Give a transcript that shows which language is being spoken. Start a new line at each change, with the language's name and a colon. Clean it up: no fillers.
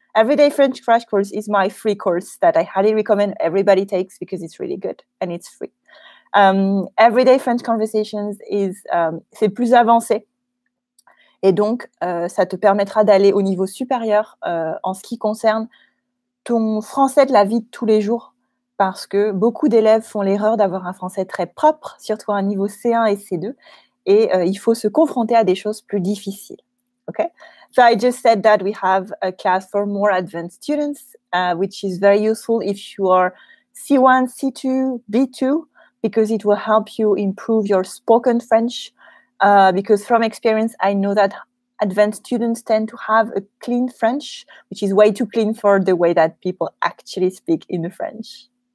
English: Everyday French Crash Course is my free course that I highly recommend everybody takes because it's really good and it's free.
French: Everyday French Conversations c'est plus avancé. Et donc, ça te permettra d'aller au niveau supérieur en ce qui concerne ton français de la vie de tous les jours. Parce que beaucoup d'élèves font l'erreur d'avoir un français très propre, surtout à un niveau C1 et C2. Et il faut se confronter à des choses plus difficiles.
English: Okay? So I just said that we have a class for more advanced students, which is very useful if you are C1, C2, B2, because it will help you improve your spoken French. Because from experience, I know that advanced students tend to have a clean French, which is way too clean for the way that people actually speak in French.